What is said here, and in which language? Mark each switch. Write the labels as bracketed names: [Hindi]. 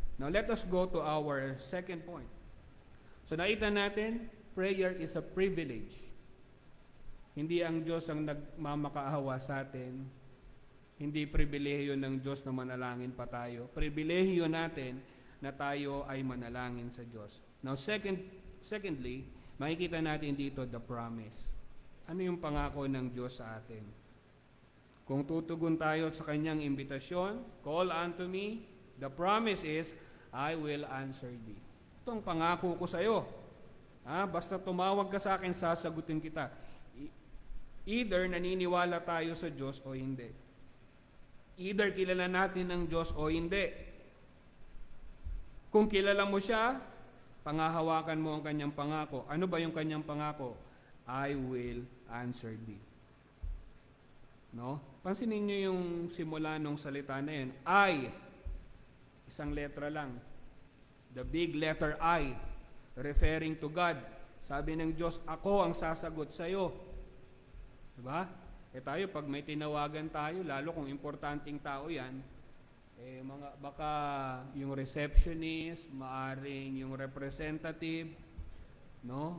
[English] Now, let us go to our second point. So, [Filipino] nakita natin, [English] prayer is a privilege. [Filipino] Hindi ang Diyos ang nagmamakaawa sa atin. Hindi pribilehiyo ng Diyos na manalangin pa tayo. Pribilehiyo natin na tayo ay manalangin sa Diyos. [English] Now, secondly, [Filipino] makikita natin dito [English] the promise. [Filipino] Ano yung pangako ng Diyos sa atin? Kung tutugon tayo sa kanyang imbitasyon, [English] call unto me, the promise is, I will answer thee. [Filipino] Itong pangako ko sa iyo. Basta tumawag ka sa akin, sasagutin kita. Either naniniwala tayo sa Diyos o hindi. Either kilala natin ng Diyos o hindi. Kung kilala mo siya, pangahawakan mo ang kanyang pangako. Ano ba yung kanyang pangako? [English] I will answer thee. [Filipino] No? Pansinin niyo yung simula ng salita na yan. I, isang letra lang. [English] The big letter I, referring to God. [Filipino] Sabi ng Diyos, ako ang sasagot sa iyo. Diba? Tayo, pag may tinawagan tayo, lalo kung importanteng tao yan, baka yung receptionist, maaring yung representative, No?